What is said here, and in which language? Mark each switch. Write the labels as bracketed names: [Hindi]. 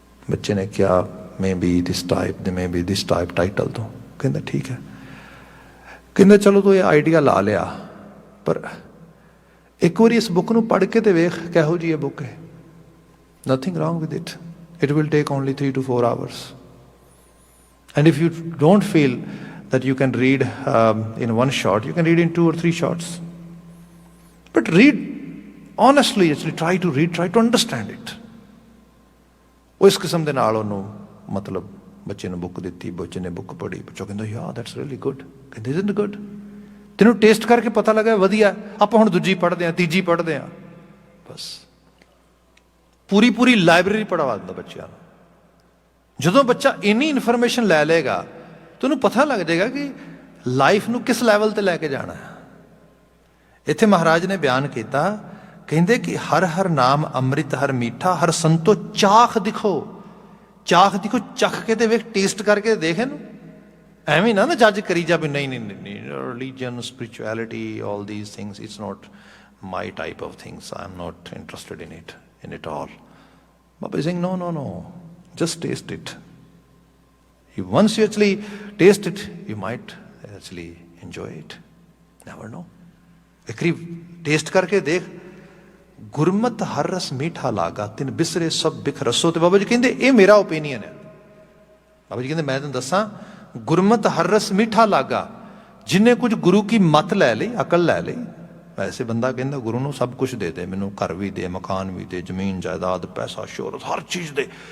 [Punjabi] ਬੱਚੇ ਨੇ ਕਿਹਾ [English] maybe this type, maybe this type title [Punjabi] ਤੋਂ। ਕਹਿੰਦਾ ਠੀਕ ਹੈ। ਕਹਿੰਦਾ ਚਲੋ ਤੂੰ ਇਹ ਆਈਡੀਆ ਲਾ ਲਿਆ, ਪਰ ਇੱਕ ਵਾਰੀ ਇਸ ਬੁੱਕ ਨੂੰ ਪੜ੍ਹ ਕੇ ਤੇ ਵੇਖ ਕਿਹੋ ਜਿਹੀ ਇਹ ਬੁੱਕ ਹੈ। [English] Nothing wrong with it, it will take only 3 to 4 hours. And if you don't feel that you can read in one shot, you can read in 2 or 3 shots. But read honestly, actually try to read, try to understand it. [Punjabi] ਉਹ ਇਸ ਕਿਸਮ ਦੇ ਨਾਲ ਉਹਨੂੰ ਮਤਲਬ ਬੱਚੇ ਨੂੰ book ਦਿੱਤੀ, ਬੱਚੇ ਨੇ ਬੁੱਕ ਪੜ੍ਹੀ, ਬੱਚਾ ਕਹਿੰਦਾ [English] Yeah that's really good. [Punjabi] ਕਹਿੰਦੇ [English] isn't good, [Punjabi] ਤੈਨੂੰ ਟੇਸਟ ਕਰਕੇ ਪਤਾ ਲੱਗਾ ਵਧੀਆ, ਆਪਾਂ ਹੁਣ ਦੂਜੀ ਪੜ੍ਹਦੇ ਹਾਂ, ਤੀਜੀ ਪੜ੍ਹਦੇ ਹਾਂ। ਬਸ ਪੂਰੀ ਲਾਇਬ੍ਰੇਰੀ ਪੜ੍ਹਵਾ ਦਿੰਦਾ ਬੱਚਿਆਂ ਨੂੰ। ਜਦੋਂ ਬੱਚਾ ਇੰਨੀ ਇਨਫੋਰਮੇਸ਼ਨ ਲੈ ਲਏਗਾ ਤਾਂ ਉਹਨੂੰ ਪਤਾ ਲੱਗ ਜਾਏਗਾ ਕਿ ਲਾਈਫ ਨੂੰ ਕਿਸ ਲੈਵਲ 'ਤੇ ਲੈ ਕੇ ਜਾਣਾ ਹੈ। ਇੱਥੇ ਮਹਾਰਾਜ ਨੇ ਬਿਆਨ ਕੀਤਾ, ਕਹਿੰਦੇ ਕਿ ਹਰ ਹਰ ਨਾਮ ਅੰਮ੍ਰਿਤ ਹਰ ਮੀਠਾ, ਹਰ ਸੰਤੋ ਚਾਖ ਦਿਖੋ। ਚਾਖ ਦਿਖੋ, ਚੱਖ ਕੇ ਤੇ ਵੇਖ, ਟੇਸਟ ਕਰਕੇ ਦੇਖ ਇਹਨੂੰ। ਐਵੇਂ ਨਾ ਜੱਜ ਕਰੀ ਜਾ ਵੀ ਨਹੀਂ [English] Religion, spirituality, all these things, it's not my type of things, I am not interested in it all. Baba Singh no, just taste it. Once you actually taste it, you might actually enjoy it. Never know. [Punjabi] ਇੱਕ ਵਾਰੀ taste ਕਰਕੇ ਦੇਖ। ਗੁਰਮਤ ਹਰ ਰਸ ਮੀਠਾ ਲਾਗਾ, ਤਿਨ ਬਿਸਰੇ ਸਭ ਬਿਖ ਰਸੋ। ਤੇ ਬਾਬਾ ਜੀ ਕਹਿੰਦੇ ਇਹ ਮੇਰਾ ਓਪੀਨੀਅਨ ਹੈ। ਬਾਬਾ ਜੀ ਕਹਿੰਦੇ ਮੈਂ ਤੁਹਾਨੂੰ ਦੱਸਾਂ, ਗੁਰਮਤ ਹਰ ਰਸ ਮੀਠਾ ਲਾਗਾ। ਜਿੰਨੇ ਕੁਝ ਗੁਰੂ ਕੀ ਮੱਤ ਲੈ ਲਈ, ਅਕਲ ਲੈ ਲਈ। ਵੈਸੇ ਬੰਦਾ ਕਹਿੰਦਾ ਗੁਰੂ ਨੂੰ ਸਭ ਕੁਛ ਦੇ ਦੇ, ਮੈਨੂੰ ਘਰ ਵੀ ਦੇ, ਮਕਾਨ ਵੀ ਦੇ, ਜ਼ਮੀਨ ਜਾਇਦਾਦ, ਪੈਸਾ, ਸ਼ੋਹਰਤ, ਹਰ ਚੀਜ਼ ਦੇ।